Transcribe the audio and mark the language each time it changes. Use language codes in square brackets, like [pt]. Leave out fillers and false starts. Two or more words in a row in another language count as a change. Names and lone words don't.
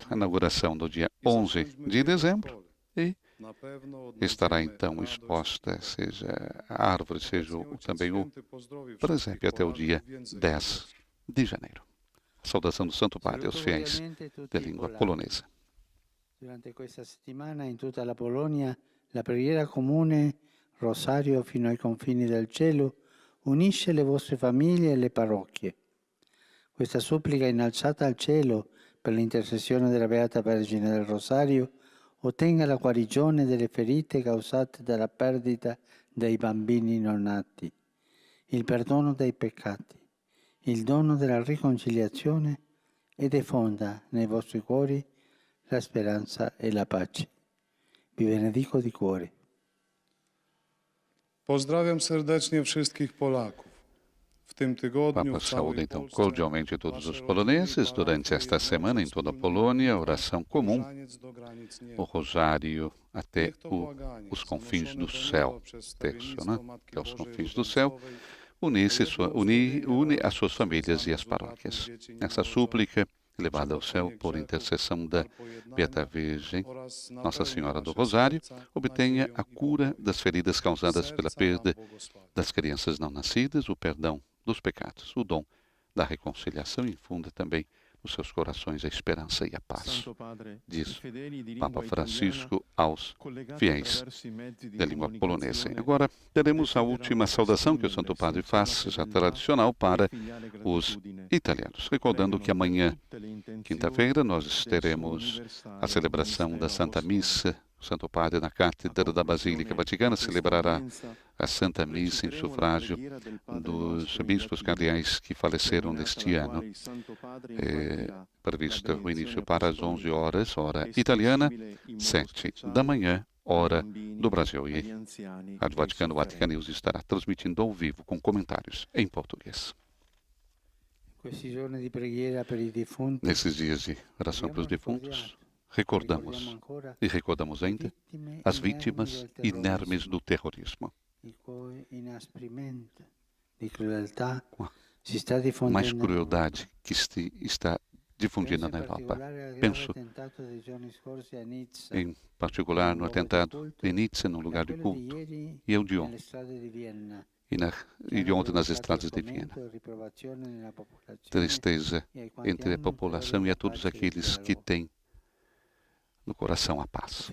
[pt] A inauguração no dia 11 de dezembro e estará então exposta, seja a árvore, seja também o presépio, até o dia 10 de janeiro. A saudação do Santo Padre aos fiéis de língua polonesa. [it] Durante questa settimana in tutta la Polonia la preghiera comune Rosario fino ai confini del cielo unisce le vostre famiglie e le parrocchie. Questa supplica innalzata al cielo per l'intercessione della Beata Vergine del Rosario ottenga la guarigione delle ferite causate dalla perdita dei bambini non nati, il perdono dei peccati, il dono della riconciliazione e diffonda nei vostri cuori la speranza e la pace. Vi benedico di cuore. [pl] Pozdrawiam serdecznie wszystkich Polaków. W tym tygodniu [pt] Papa [pl] w całej [pt] saúda então [pl] Polsce [pt] cordialmente todos os [pl] wasze [pt] poloneses [pl] rodziny i [pt] durante esta [pl] parafie [pt] semana em [pl] razem [pt] toda a [pl] wspólnymi [pt] Polônia, [pl] modlitwami [pt] oração comum, [pl] różaniec do granic [pt] o [pl] nieba. [pt] rosário até [pl] Niech to błaganie [pt] os confins [pl] zanoszone do [pt] do céu, [pl] nieba przez [pt] terço, [pl] stawiennictwo [pt] né? [pl] Matki [pt] Até os [pl] Bożej [pt] confins do céu, [pl] Różańcowej, [pt] une as suas famílias e as paróquias. Essa súplica, elevada ao céu por intercessão da Beata Virgem, Nossa Senhora do Rosário, obtenha a cura das feridas causadas pela perda das crianças não nascidas, o perdão dos pecados, o dom da reconciliação e infunda também nos seus corações a esperança e a paz, Santo Padre, diz [it] i fedeli di [pt] Papa [it] lingua [pt] Francisco aos [it] collegati [pt] fiéis [it] attraverso i mezzi di [pt] da língua polonesa. [it] comunicazione, [pt] Agora teremos a última saudação que o Santo Padre faz, já tradicional para os italianos, recordando que amanhã, quinta-feira, nós teremos a celebração da Santa Missa. O Santo Padre, na Cátedra da Basílica Vaticana, celebrará a Santa Missa em sufrágio dos bispos cardeais que faleceram neste ano. Previsto o início para as 11 horas, hora italiana, 7 da manhã, hora do Brasil. E a Rádio Vaticano, Vatican News, estará transmitindo ao vivo com comentários em português. [it] Questi giorni di preghiera per i defunti, [pt] Nesses dias de oração para os defuntos, recordamos e recordamos ainda as vítimas inermes do terrorismo. [it] il cui inasprimento di crudeltà [pt] Com [it] si sta [pt] mais [it] diffondendo. [pt] crueldade que está difundida na Europa. Penso, em particular, no atentado de Nizza, num lugar de culto, e eu de ontem, e de ontem nas estradas de Viena. Tristeza entre a população e a todos aqueles que têm no coração a paz.